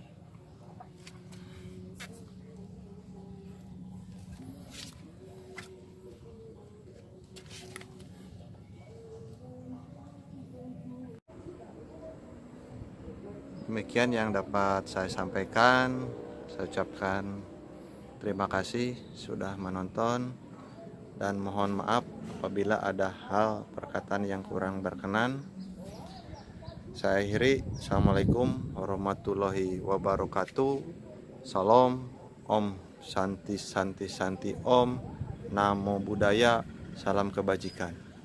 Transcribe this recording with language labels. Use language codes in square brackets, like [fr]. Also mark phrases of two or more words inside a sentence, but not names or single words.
[id] Demikian yang dapat saya sampaikan. Saya ucapkan terima kasih sudah menonton, dan mohon maaf apabila ada hal perkataan yang kurang berkenan. Saya akhiri. [ar] السلام عليكم ورحمة الله وبركاته. [sa] Salam, ॐ शान्तिः शान्तिः शान्तिः ॐ. [pi] Namo Buddhaya. [id] Salam kebajikan.